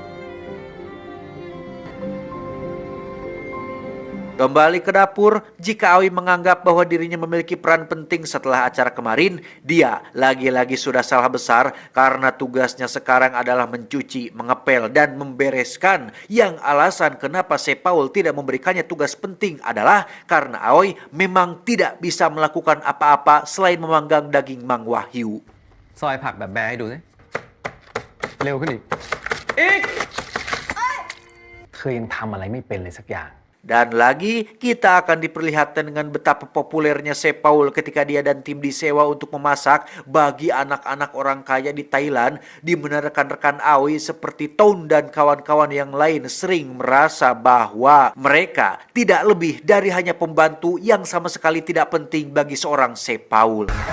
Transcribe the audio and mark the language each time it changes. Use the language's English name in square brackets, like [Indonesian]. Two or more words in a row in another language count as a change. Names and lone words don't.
[Indonesian] Kembali ke dapur, jika Aoi menganggap bahwa dirinya memiliki peran penting setelah acara kemarin, dia lagi-lagi sudah salah besar karena tugasnya sekarang adalah mencuci, mengepel, dan membereskan. Yang alasan kenapa Sepaul tidak memberikannya tugas penting adalah karena Aoi memang tidak bisa melakukan apa-apa selain memanggang daging Mang Wahyu. [Thai] ซอยผักแบบแบร์ให้ดูสิ เร็วขึ้นอีก เธอยังทำอะไรไม่เป็นเลยสักอย่าง [Indonesian] Dan lagi kita akan diperlihatkan dengan betapa populernya Sepaul ketika dia dan tim disewa untuk memasak bagi anak-anak orang kaya di Thailand, di mana rekan-rekan Aoi seperti Ton dan kawan-kawan yang lain sering merasa bahwa mereka tidak lebih dari hanya pembantu yang sama sekali tidak penting bagi seorang Sepaul.